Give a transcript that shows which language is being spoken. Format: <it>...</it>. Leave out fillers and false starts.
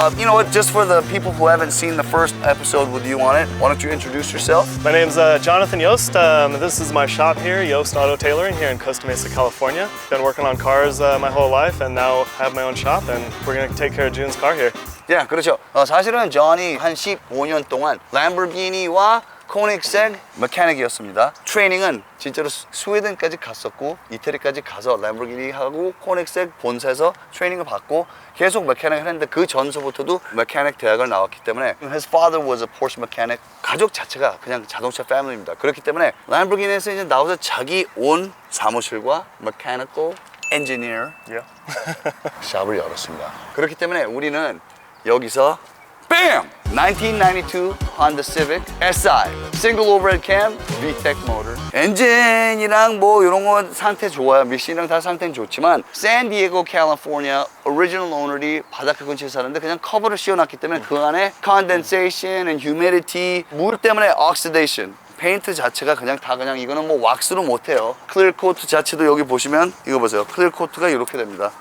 <en>You know what, just for the people who haven't seen the first episode with you on it, why don't you introduce yourself? My name's Jonathan Yost. This is my shop here, Yost Auto Tailoring, here in Costa Mesa, California. Been working on cars my whole life, and now have my own shop, and we're gonna take care of June's car here. Yeah,</en> <ko>그렇죠. 사실은 존이 한 15년 동안 램보르기니와 코닉색 메카닉이었습니다. 트레이닝은 진짜로 스웨덴까지 갔었고 이태리까지 가서 램보르기니하고 코닉색 본사에서 트레이닝을 받고 계속 메카닉을 했는데 그 전서부터도 메카닉 대학을 나왔기 때문에</ko> <en>His father was a Porsche mechanic.</en> <ko>가족 자체가 그냥 자동차 패밀리입니다. 그렇기 때문에 램보르기니에서 이제 나와서 자기 온 사무실과</ko> <en>mechanical engineer</en> <ko>샵을 열었습니다. 그렇기 때문에 우리는 여기서 BAM! 1992 Honda Civic Si Single Overhead Cam VTEC Motor 엔진이랑 뭐 이런 거 상태 좋아요. 미션이랑 다 상태는 좋지만 샌디에고 캘리포니아 오리지널 오너리 바닷가 근처에 사는데 그냥 커버를 씌워놨기 때문에 그 안에</ko> <en>condensation and humidity</en> <ko>물 때문에 oxidation 페인트 자체가 그냥 이거는 뭐 왁스로 못해요. 클리어 코트 자체도 여기 보시면 이거 보세요. 클리어 코트가 이렇게 됩니다.</ko>